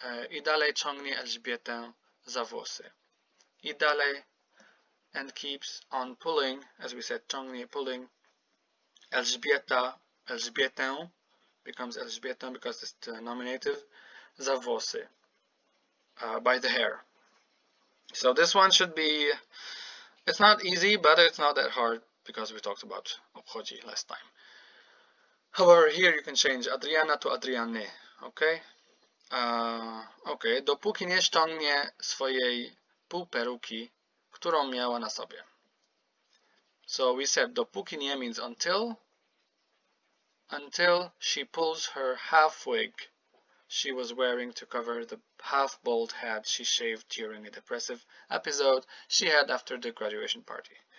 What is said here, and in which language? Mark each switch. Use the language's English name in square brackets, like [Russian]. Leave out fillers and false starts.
[Polish] I dalej ciągnie Elżbietę za włosy. I dalej [English] and keeps on pulling, as we said, ciągnie, pulling. Elżbietę becomes Elżbietę because it's the nominative. [Polish] Za włosy, [English] by the hair. So this one should be, it's not easy, but it's not that hard because we talked about obchodzi last time. However, here you can change Adriana to Adriane, okay? [Polish] Okay, dopóki nie ściągnie swojej półperuki, którą miała na sobie. [English] So we said [Polish] dopóki nie [English] means until she pulls her half wig she was wearing to cover the half bald head she shaved during a depressive episode she had after the graduation party.